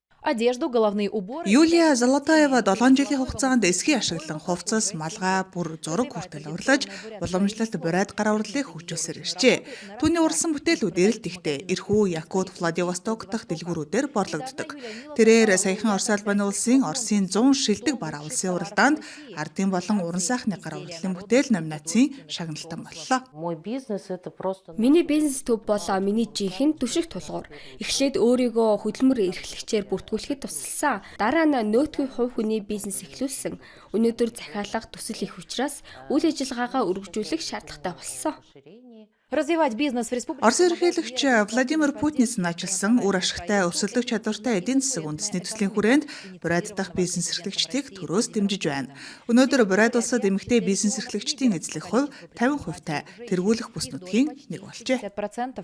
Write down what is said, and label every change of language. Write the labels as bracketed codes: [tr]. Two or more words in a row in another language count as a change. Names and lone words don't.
[ru] одежду, головные уборы. [mn] Юлия Золотаева 7 жилийн хугацаанд эсхий ашиглан хувцас, малгай, бүр зураг хүртэл урлаж, уламжлалт бурайд гар урлалыг хөгжүүлсээр иржээ. Түүний урсан бүтээлүүд эрэлт ихтэй Ирхүү, Якут, Владивосток дахь дэлгүүрүүдээр борлогддог. Тэрээр саяхан Орос улбаны улсын Оросын 100 шилдэг бар улсын уралдаанд ардын болон уран сайхны гар урлалын бүтээл номинацийн шагналтан боллоо. Миний бизнес төв болоо миний жинхэнэ түшиг тулгуур. Эхлээд өөрийгөө хөдөлмөр эрхлэгчээр бүртгүүлэхэд тусалсан. Дараа нь нөөцийн хувь хүний бизнес эхлүүлсэн. Өнөөдөр захиалга төсөл их учраас үйл ажиллагаагаа өргөжүүлэх шаардлагатай болсон. [ru] Развивать бизнес в республике. [mn] Орос ерөнхийлөгч Владимир Путинээс наачилсан үр ашигтай өсөлтөг чадвартай эдийн засаг үндэсний төслийн хүрээнд бурайд дахь бизнес эрхлэгчдийг төрөөс дэмжиж байна. Өнөөдөр бурайд улсад эмэгтэй бизнес эрхлэгчдийн эзлэх хувь 50%-тай тэргүүлэх бүс нутгийн нэг болжээ. 50%.